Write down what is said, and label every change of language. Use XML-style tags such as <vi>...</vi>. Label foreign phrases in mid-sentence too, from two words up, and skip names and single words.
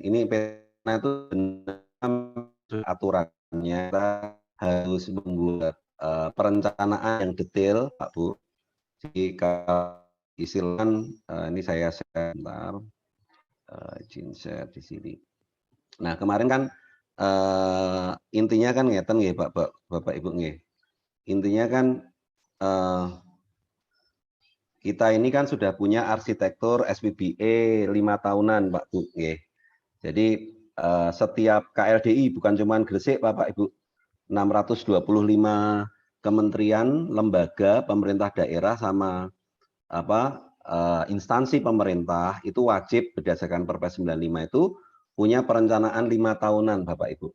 <id>Ini peta itu aturannya kita harus membuat perencanaan yang detail, Pak Bu. Jika istilahkan ini saya share bentar, izin share di sini. Nah kemarin kan intinya kan</id> <jv>ngeten nggih</jv> <id>Bapak Ibu nggih. Intinya kan kita ini kan sudah punya arsitektur SPBE 5 tahunan Pak Bu nggih. Jadi setiap KLDI bukan cuma Gresik Bapak Ibu, 625 kementerian, lembaga, pemerintah daerah sama instansi pemerintah itu wajib berdasarkan Perpres 95 itu punya perencanaan 5 tahunan Bapak Ibu.</id>